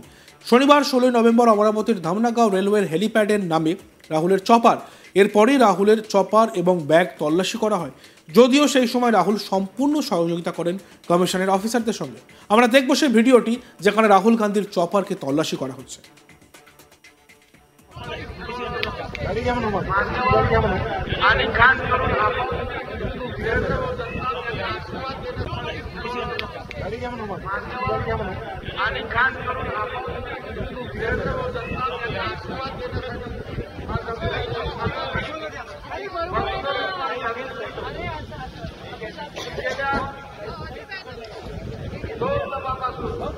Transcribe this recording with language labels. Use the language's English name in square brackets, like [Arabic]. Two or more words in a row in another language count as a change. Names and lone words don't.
[Bangla] শনিবার 16 নভেম্বর অমরাবতীর ধামনাগাঁও রেলওয়ের হেলিপ্যাডের নামে রাহুলের চপার, এরপরই রাহুলের চপার এবং ব্যাগ তল্লাশি করা হয়। যদিও সেই সময় রাহুল সম্পূর্ণ সহযোগিতা করেন কমিশনের অফিসারদের সঙ্গে। আমরা দেখব সেই ভিডিওটি যেখানে রাহুল গান্ধীর চপারকে তল্লাশি করা হচ্ছে। [Marathi] आणि खास करून आपण देवेंद्र फडणवीस आशीर्वाद देण्यासाठी आणि खास करून आपण देवेंद्र फडणवीस आशीर्वाद देण्यासाठी दोन तपापासून